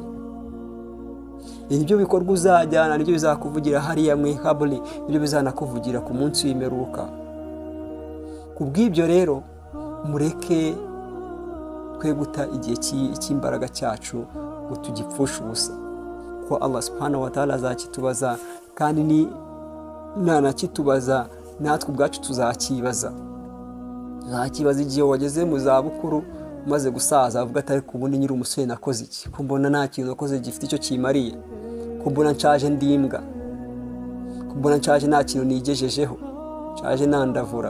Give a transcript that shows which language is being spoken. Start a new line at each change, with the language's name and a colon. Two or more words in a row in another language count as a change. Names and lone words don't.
Kinyarwanda: Ibyo bikorwa uzajyana nibyo bizakuvugira hariya mu kaburi, nibyo bizanakuvugira ku munsi w'imperuka. Kubw'ibyo rero mureke twe guta igihe cy'imbaraga cyacu ngo tugipfushe ubusa, ko Allah
Arabic: سبحانه وتعالى
Kinyarwanda: azakitubaza, kandi ni nanakitubaza natwe ubwacu tuzakibaza. Tuzakibaza igihe wageze mu zabukuru umaze gusaza, avuga ati ariko ubundi nyiri umusore nakoze iki, ko mbona nta kintu nakoze gifite icyo kimariye, ko mbona nshaje ndimbwa, ko mbona nshaje nta kintu nigejejeho, nshaje nandavura.